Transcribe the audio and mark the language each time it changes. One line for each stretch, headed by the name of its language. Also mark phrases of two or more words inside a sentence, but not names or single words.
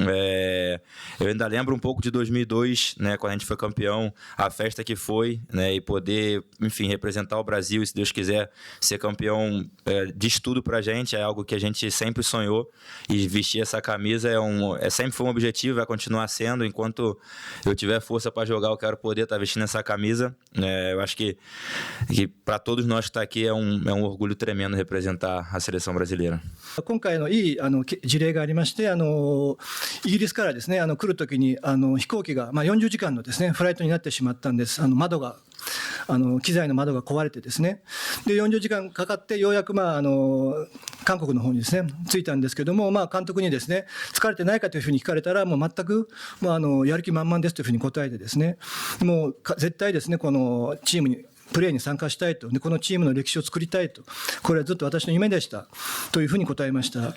Portuguese: Eu ainda lembro um pouco de 2002, né, quando a gente foi campeão, a festa que foi, né, e poder, enfim, representar o Brasil e, se Deus quiser, ser campeão diz tudo pra gente, é algo que a gente sempre sonhou, e vestir essa camisa sempre foi um objetivo, vai continuar sendo. Enquanto eu tiver força para jogar, eu quero poder estar vestindo essa camisa. Eu acho que para todos nós que está aqui é um orgulho tremendo representar a seleção brasileira.
Japanese: 今回いい事例がありまして、イギリスからですね、来るときに飛行機が40時間のですねフライトになってしまったんです。窓が機材の窓が壊れてですね、で40時間かかってようやく韓国の方にですね着いたんですけども、監督にですね疲れてないかというふうに聞かれたら、もう全くやる気満々ですというふうに答えてですね、もう絶対ですねこのチームにプレーに参加したいと、でこのチームの歴史を作りたいと、これはずっと私の夢でしたというふうに答えました。